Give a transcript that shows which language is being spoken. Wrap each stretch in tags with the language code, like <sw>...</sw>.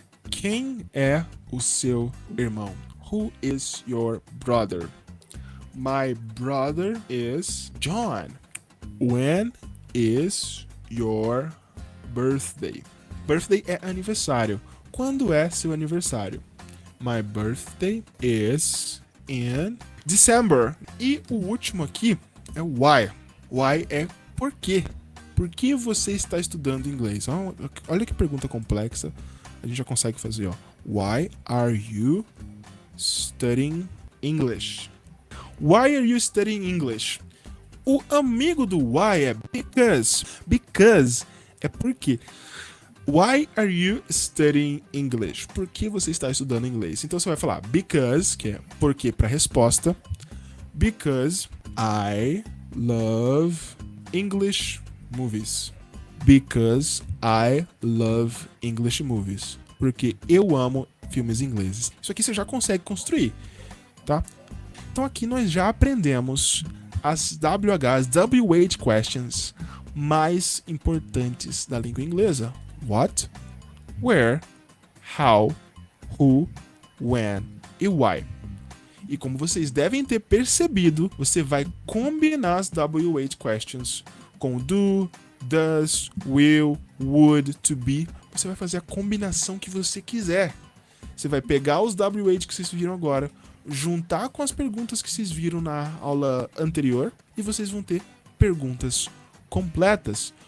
<pt>Quem é o seu irmão?</pt> <en>Who is your brother? My brother is John. When is your birthday?</en> <pt>Birthday é aniversário. Quando é seu aniversário?</pt> <en>My birthday is in December.</en> <pt>E o último aqui é why. Why é por quê. Por que você está estudando inglês? Olha que pergunta complexa. A gente já consegue fazer, ó.</pt> <en>Why are you studying English? Why are you studying English?</en> <pt>O amigo do why é because. Because é porque.</pt> <en>Why are you studying English?</en> <pt>Por que você está estudando inglês? Então você vai falar because, que é porque para resposta.</pt> <en>Because I love English movies. Because I love English movies.</en> <pt>Porque eu amo filmes ingleses. Isso aqui você já consegue construir, tá? Então aqui nós já aprendemos as WH questions mais importantes da língua inglesa. What, where, how, who, when e why. E como vocês devem ter percebido, você vai combinar as W8 questions com do, does, will, would, to be. Você vai fazer a combinação que você quiser. Você vai pegar os W8 que vocês viram agora, juntar com as perguntas que vocês viram na aula anterior e vocês vão ter perguntas completas.</pt>